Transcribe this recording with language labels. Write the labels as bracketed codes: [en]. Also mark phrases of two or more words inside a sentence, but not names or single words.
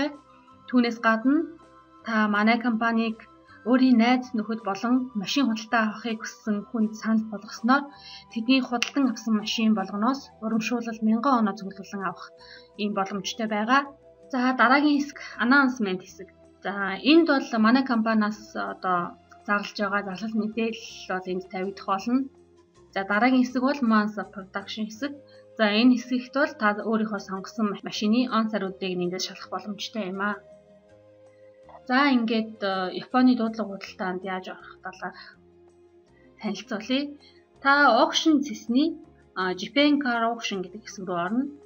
[mn] Түүнээс гадна та манай компанийг өөрийн найз нөхөд болон машин худалдаа авахыг хүссэн хүнд санал болгосноор тэдний худалдан авсан машин болгоноос урамшуулал 1000 оноо цуглуулан авах ийм боломжтой байгаа. За дараагийн хэсэг announcement хэсэг. За энд бол манай компаниас одоо зарлж байгаа зарлал мэдээлэл бол энд тавигдах болно. За дараагийн хэсэг бол [en] months of production [mn] хэсэг. За энэ хэсэгт бол та өөрийнхөө сонгосон машины он саруудыг эндээс шалгах боломжтой юм аа. За ингээд Японы дуудлага худалдаанд яаж орох талаар танилцуулъя. Та auction зэсний Japan Car Auction гэдэг хэсэг рүү орно.